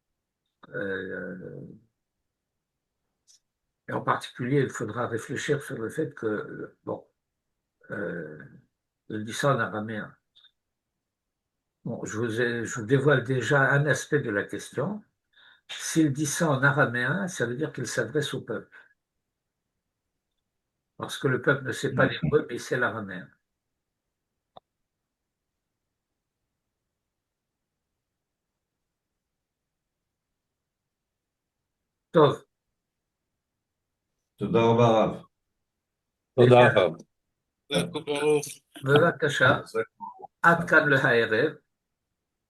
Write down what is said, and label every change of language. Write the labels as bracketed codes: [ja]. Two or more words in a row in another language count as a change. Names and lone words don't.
[fr] Et en particulier, il faudra réfléchir sur le fait que, bon, je dis ça en araméen. Bon, je vous dévoile déjà un aspect de la question. S'il dit ça en araméen, ça veut dire qu'il s'adresse au peuple. Parce que le peuple ne sait pas l'hébreu, mais il sait l'araméen. [he] טוב, תודה רבה, הרב. תודה רב. בבקשה, עד כאן להערב.